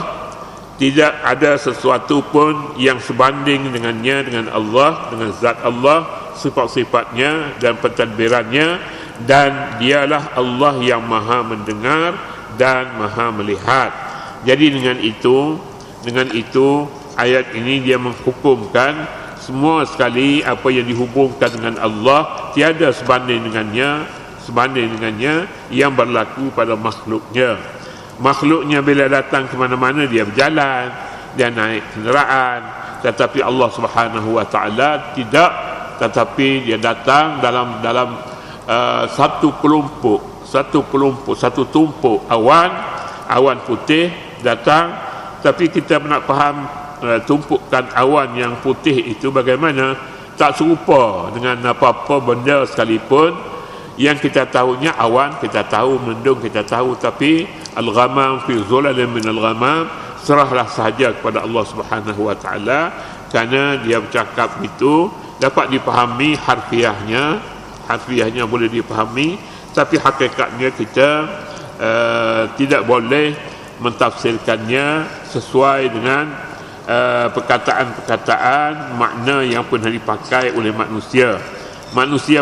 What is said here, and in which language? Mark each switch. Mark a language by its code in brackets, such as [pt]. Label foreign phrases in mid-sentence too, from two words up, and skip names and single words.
[ms] Tidak ada sesuatu pun yang sebanding dengannya, dengan Allah, dengan zat Allah, sifat-sifatnya dan pentadbirannya. Dan dialah Allah yang maha mendengar dan maha melihat. Jadi dengan itu ayat ini dia menghukumkan semua sekali apa yang dihubungkan dengan Allah tiada sebanding dengannya yang berlaku pada makhluknya. Makhluknya bila datang ke mana-mana dia berjalan, dia naik kenderaan, tetapi Allah [ar] سبحانه وتعالى [ms] tidak, tetapi dia datang dalam satu tumpuk awan putih datang. Tapi kita nak faham tumpukan awan yang putih itu bagaimana, tak serupa dengan apa-apa benda sekalipun. Yang kita tahunya awan, kita tahu mendung, kita tahu, tapi [ar] الغمام في ظلل من الغمام, [ms] serahlah sahaja kepada Allah [ar] سبحانه وتعالى, [ms] kerana dia bercakap itu dapat dipahami harfiahnya boleh dipahami, tapi hakikatnya kita tidak boleh mentafsirkannya sesuai dengan perkataan-perkataan makna yang pernah dipakai oleh manusia.